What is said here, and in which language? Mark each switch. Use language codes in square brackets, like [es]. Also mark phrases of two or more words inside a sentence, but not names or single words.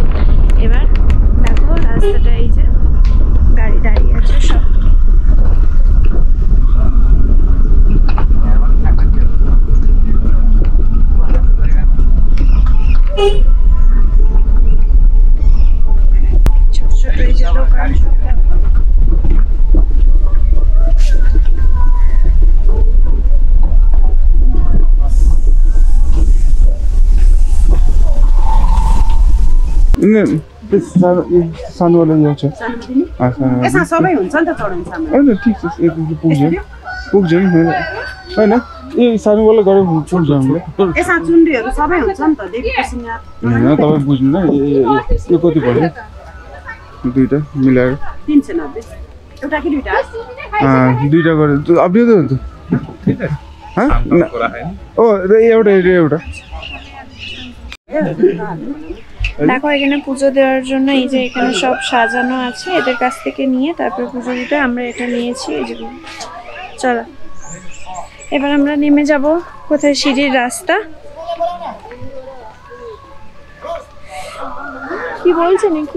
[bn] এবার দেখো রাস্তাটা, এই যে গাড়ি দাঁড়িয়ে আছে সব। ছোট ছোট এই যে দোকান সব দেখো। [ne] सानोवाला यो छ यसमा सबै हुन्छ नि त चढाउन सामान हैन ठीक छ पुग्छ नि हैन ए सानोवाला गरे पुग्छ हामीले। यसमा चुन्डीहरु सबै हुन्छ नि त, देवीको सिंगार हैन तपाई बुझ्नु न यो कति पर्यो दुईटा मिलाएर 390 एउटा कि दुईटा दुईटा गरे अपने त [hi] ठीक है हां [ne] ओ एउटा [bn] দেখো এখানে পুজো দেওয়ার জন্য এই যে এখানে সব সাজানো আছে, এদের কাছ থেকে নিয়ে তারপর পুজো দিতে আমরা এটা নিয়েছি। এই যে চলো এবার আমরা নেমে যাব। কোথায় সিঁড়ির রাস্তা কি বলছে নাকি?